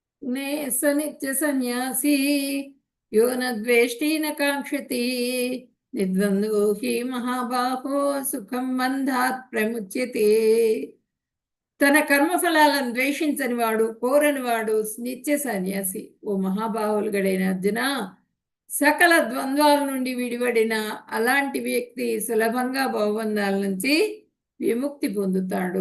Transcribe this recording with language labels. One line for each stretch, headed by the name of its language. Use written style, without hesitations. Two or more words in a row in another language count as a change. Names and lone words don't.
Sanskrit: स नित्य सन्यासी यो न द्वेष्टि न काङ्क्षति निर्द्वन्द्वो हि महाबाहो सुखं बन्धात् प्रमुच्यते.
Telugu: తన కర్మఫలాలను ద్వేషించని వాడు, కోరని వాడు నిత్య సన్యాసి. ఓ మహాబాహులుగడైన అర్జున, సకల ద్వంద్వాల నుండి విడిపడిన అలాంటి వ్యక్తి సులభంగా భవబంధాల నుంచి విముక్తి పొందుతాడు.